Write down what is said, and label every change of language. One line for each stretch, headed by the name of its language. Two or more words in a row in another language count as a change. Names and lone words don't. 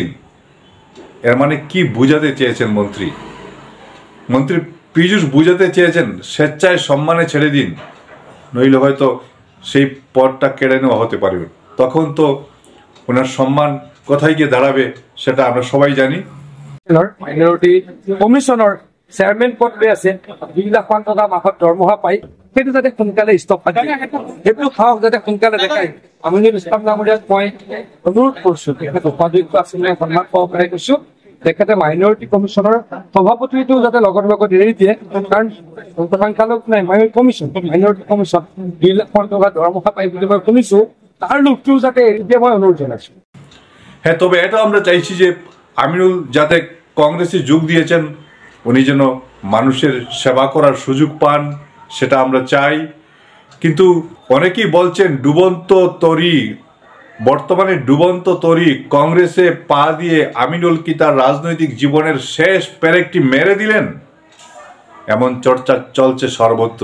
Bangla: এর মানে কি বুঝাতে চেয়েছেন মন্ত্রী? পীযূষ বুঝাতে চেয়েছেন স্বেচ্ছায় সম্মানে ছেড়ে দিন, নইলে হয়তো সেই পদটা কেড়ে নেওয়া হতে পারে। তখন তো ওনার সম্মান কোথায় গিয়ে দাঁড়াবে সেটা আমরা সবাই জানি।
Assamese: মাইনৰিটি কমিশ্যনৰ চেয়াৰমেন পদ লৈ আছে, 2 লাখ মান টকা মাহত দৰমহা পাই, সেইটো যাতে সোনকালে ষ্টপ পাই সেইটো সাহস যাতে সোনকালে দেখায়। আমিনুল ইছলাম ডাঙৰীয়াক মই অনুৰোধ কৰিছো, তেখেত উপাধ্যক্ষ আছিলে, সন্মান সহকাৰে কৈছো তেখেতে মাইনৰিটি কমিশ্যনৰ সভাপতিটো যাতে লগত এৰি দিয়ে, কাৰণ সংখ্যালঘু নাই মাইনৰিটি কমিশ্যন 2 লাখ মান টকা দৰমহা পাই বুলি মই শুনিছো, তাৰ লোকটো যাতে এৰি দিয়ে মই অনুৰোধ জনাইছো।
Bangla: হ্যাঁ, তবে এটাও আমরা চাইছি যে আমিনুল যাতে কংগ্রেসে যোগ দিয়েছেন উনি যেন মানুষের সেবা করার সুযোগ পান, সেটা আমরা চাই। কিন্তু অনেকেই বলছেন বর্তমানে ডুবন্ত তরী কংগ্রেসে পা দিয়ে আমিনুল কি তার রাজনৈতিক জীবনের শেষ পেরেকটি মেরে দিলেন, এমন চর্চা চলছে সর্বত্র।